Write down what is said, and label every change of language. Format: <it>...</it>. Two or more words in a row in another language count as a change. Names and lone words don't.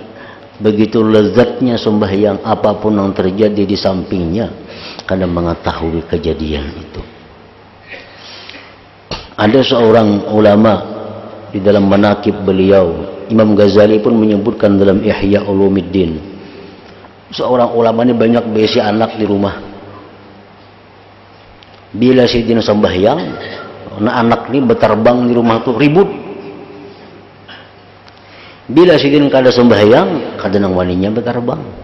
<id>Begitu lezatnya sembahyang, apapun yang terjadi di sampingnya karena mengetahui kejadian itu. Ada seorang ulama di dalam manaqib beliau, Imam Ghazali pun menyebutkan dalam Ihya Ulumuddin. Seorang ulama ini banyak berisi anak di rumah.</id> <bjn>Bila sidin sembahyang, anak ini berterbang di rumah tuh ribut. Bila sidin kada sembahyang, kada nang waninya berterbang.</bjn>